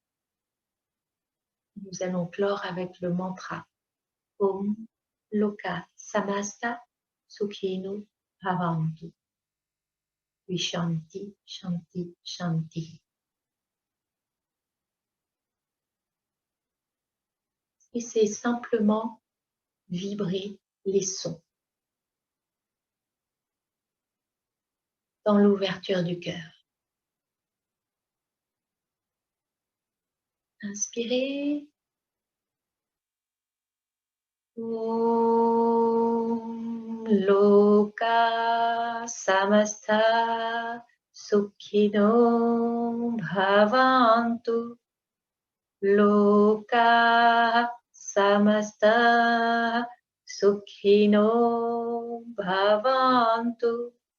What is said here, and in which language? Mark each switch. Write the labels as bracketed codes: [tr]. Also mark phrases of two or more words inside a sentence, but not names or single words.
[fr] Nous allons clore avec le mantra [sa] ॐ लोका समस्ता सुखिनो भवन्तु. [fr] Puis [sa] शान्ति, शान्ति, शान्ति. [fr] Et c'est simplement vibrer les sons dans l'ouverture du cœur. Inspirez. [sa] ॐ लोका समस्ता सुखिनो भवन्तु. लोका समस्ता सुखिनो भवन्तु.